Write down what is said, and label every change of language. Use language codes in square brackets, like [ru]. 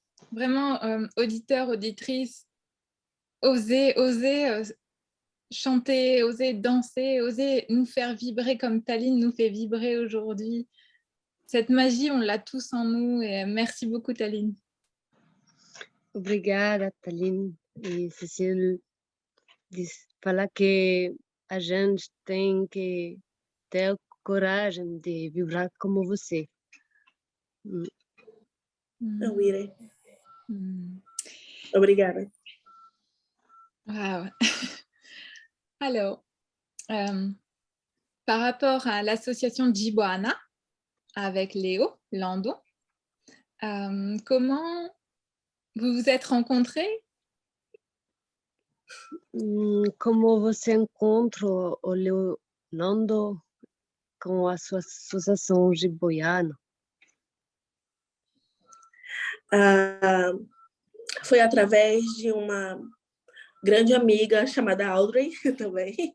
[fr] Vraiment, auditeurs, auditrices, osez chanter, osez danser, osez nous faire vibrer comme Taline nous fait vibrer aujourd'hui. Cette magie, on l'a tous en nous et merci beaucoup Taline. [pt] Obrigada, Taline e Cecília. Fala que a gente tem que ter coragem de vibrar como você. Eu irei. Obrigada. Wow. [fr] Alors, par rapport à l'association Jiboana avec Léo Landon, comment vous vous êtes rencontrés? [pt] Como você encontra o Léo Landon com a sua associação Jiboana? Foi através de uma grande amiga chamada Audrey também.